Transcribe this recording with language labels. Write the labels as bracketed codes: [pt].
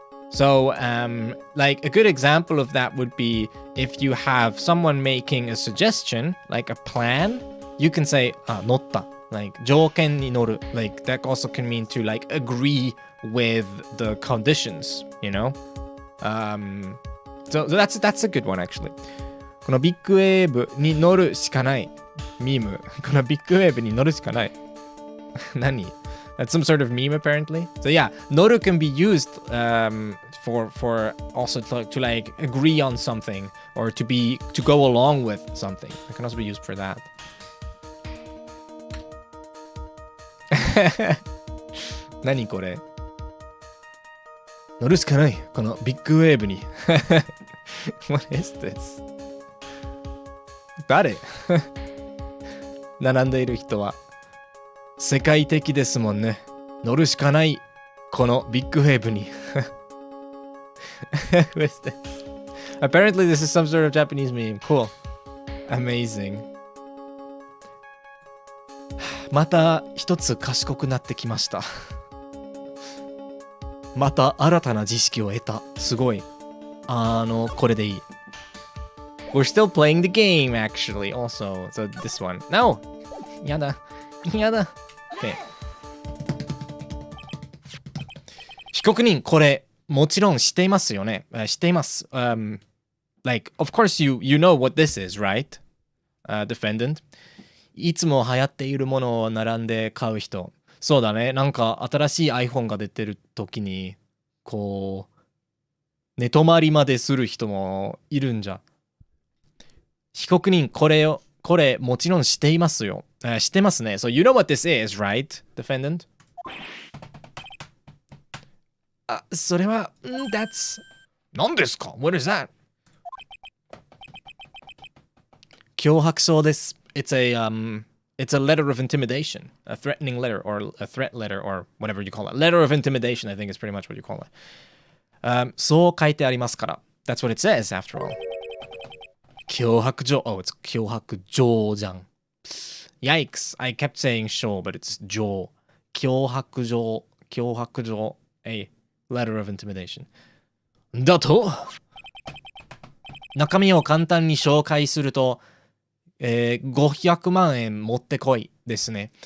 [en] So like a good example of that would be if you have someone making a suggestion, like a plan, you can say 乗った like [ja] 条件に乗る [en] like that also can mean to like agree with the conditions, you know? So that's a good one actually. [ja] このビッグウェーブに乗るしかないミーム。このビッグウェーブに乗るしかない。 [en] 何 That's some sort of meme apparently. So yeah, 乗る can be used for also to like agree on something or to go along with something. It can also be used for that. [ja] 何これ乗るしかないこのビッグウェーブに。 [en] What is this? [ja] 誰並んでいる人は世界的ですもんね。乗るしかないこのビッグウェーブに。 [en] Who is this? Apparently this is some sort of Japanese meme. Cool. Amazing. [ja] また一つ賢くなってきました。また新たな知識を得た。すごい。これでいい。 [en] We're still playing the game actually also. So this one. No! [ja] やだ。やだ。 [en] Okay. [ja] 被告人、これ、もちろん知っていますよね。知っています。 [en] Like, of course you know what this is, right? Defendant. [ja] いつも流行っているものを並んで買う人。そうだね。なんか新しい iPhone が出てる時に、こう、寝泊まりまでする人もいるんじゃ。被告人、これもちろん知っていますよ。知ってますね。 [en] So you know what this is, right, defendant? [ja] それは、 [en] that's... [ja] 何ですか [en] What is that? [ja] 脅迫状です。 [en] It's a letter of intimidation, a threatening letter, or a threat letter, or whatever you call it. Letter of intimidation, I think is pretty much what you call it. [ja] そう書いてありますから。 [en] That's what it says, after all. [ja] 脅迫状. [en] Oh, it's [ja] 脅迫状じゃん。 [en] Yikes. I kept saying show, but it's 状。 [ja] 脅迫状。脅迫状。 [en] A letter of intimidation. [ja] だと、中身を簡単に紹介すると、500万円持ってこいですね。